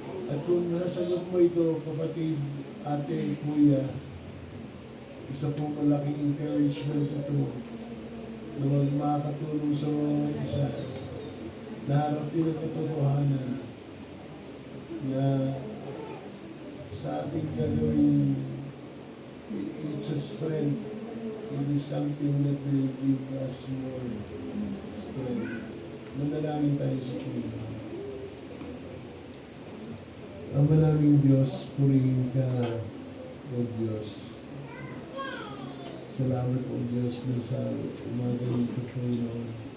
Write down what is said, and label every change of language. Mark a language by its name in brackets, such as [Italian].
[Filipino] At kung nasagot mo ito, kapatid, ate, kuya, isa pong malaking encouragement ito na makakatulong sa mga isa na harapin ang katotohanan na sa ating gagawin, [English] it's a strength. It is something that will give us more strength. [Filipino] Manalangin tayo sa Panginoon. Ama naming Diyos, purihin ka, O Diyos. Salamat, O Diyos, na sa umaga nito, Panginoon.